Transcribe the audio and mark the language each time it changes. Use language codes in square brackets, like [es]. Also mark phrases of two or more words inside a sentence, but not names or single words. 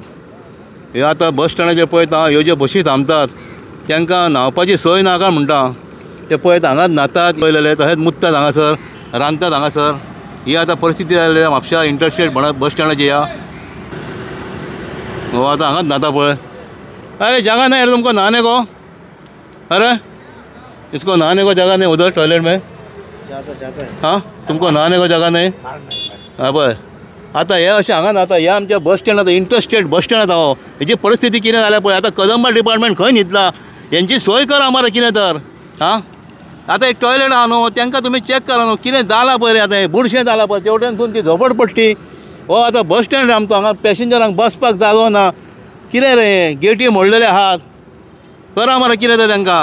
[kok] हे आतां बस स्टँडाचेर पळयता ह्यो ज्यो बसी थांबतात तांकां न्हांवपाची सोय ना काय म्हणटा ते पळयत हांगाच न्हातात पयलेले तशेंच मुततात हांगासर रांदतात हांगासर। ही आतां परिस्थिती जाल्ली म्हापशा इंटरस्टेट बस स्टँडाची ह्या। हो आतां हांगाच न्हाता पळय। [hi] अरे जगह नहीं यार तुमको नहाने को। अरे इसको नहाने को जगह नहीं उधर टॉयलेट में। जाता है। हाँ तुमको नहाने को जगह नहीं। [kok] हाँ पळय आतां हे अशें हांगा न्हाता। हे आमच्या [en] bus stand [kok] आतां [en] interstate bus stand [kok] आतां हो हेची परिस्थिती कितें जाल्या पळय। आतां कदंबा डिपार्टमेंट खंय न्हिदला हेंची सोय करा मरे कितें तर। हां आतां एक टॉयलेट आहा न्हू तांकां तुमी चॅक करा न्हू कितें जालां पळय रे। आतां हें बुरशें जालां पळय तेवटेनसून ती झोपडपट्टी हो आतां [en] bus stand [kok] आमचो हांगा पॅसेंजरांक बसपाक जागो ना कितें रे गेटी मोडलेले आहात करा मरे कितें तर तांकां।